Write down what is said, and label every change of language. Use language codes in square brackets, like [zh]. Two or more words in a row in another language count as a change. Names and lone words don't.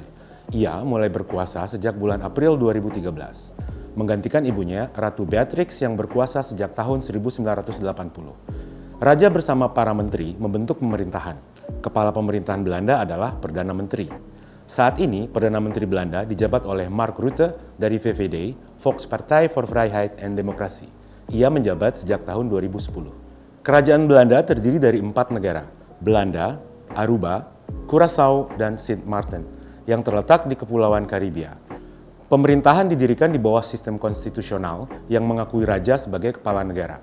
[id] Ia mulai berkuasa sejak bulan April 2013, menggantikan ibunya Ratu Beatrix yang berkuasa sejak tahun 1980. Raja bersama para menteri membentuk pemerintahan. Kepala pemerintahan Belanda adalah Perdana Menteri. Saat ini, Perdana Menteri Belanda dijabat oleh Mark Rutte dari VVD, Volkspartij voor Vrijheid en Democratie. Ia menjabat sejak tahun 2010. Kerajaan Belanda terdiri dari 4 negara, Belanda, Aruba, Curaçao, dan Sint Maarten, yang terletak di Kepulauan Karibia. Pemerintahan didirikan di bawah sistem konstitusional yang mengakui raja sebagai kepala negara.